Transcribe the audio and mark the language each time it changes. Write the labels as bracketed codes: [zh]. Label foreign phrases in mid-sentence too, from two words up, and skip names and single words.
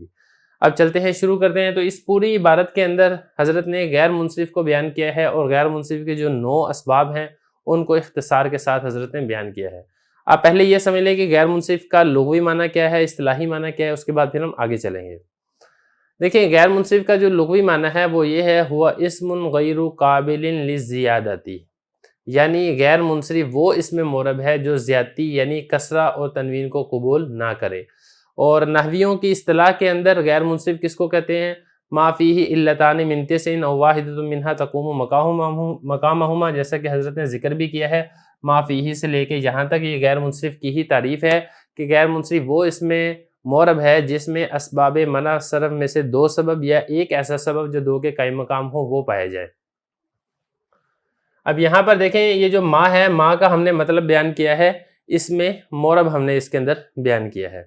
[ur] اب چلتے ہیں، شروع کرتے ہیں۔ تو اس پوری عبارت کے اندر حضرت نے غیر منصرف کو بیان کیا ہے، اور غیر منصرف کے جو 9 اسباب ہیں ان کو اختصار کے ساتھ حضرت نے بیان کیا ہے۔ آپ پہلے یہ سمجھ لیں کہ غیر منصرف کا لغوی معنی کیا ہے، اصطلاحی معنی کیا ہے، اس کے بعد پھر ہم آگے چلیں گے۔ دیکھیں، غیر منصرف کا جو لغوی معنی ہے وہ یہ ہے، [ar] ہوا اسم غیر قابل للزیادتی، [ur] یعنی غیر منصرف وہ اسم معرب ہے جو زیادتی یعنی کسرہ اور تنوین کو قبول نہ کرے۔ اور نحویوں کی اصطلاح کے اندر غیر منصرف کس کو کہتے ہیں؟ [ar] ما فیہ علتان من تسع او واحدۃ منہا تقوم مقامہما، [ur] جیسا کہ حضرت نے ذکر بھی کیا ہے۔ [ar] ما فیہ [ur] سے لے کے یہاں تک یہ غیر منصرف کی ہی تعریف ہے کہ غیر منصرف وہ اس میں معرب ہے جس میں اسباب منع صرف میں سے 2 سبب یا ایک ایسا سبب جو 2 کے قائم مقام ہو وہ پائے جائے۔ اب یہاں پر دیکھیں، یہ جو ما ہے، ما کا ہم نے مطلب بیان کیا ہے، اس میں معرب ہم نے اس کے اندر بیان کیا ہے۔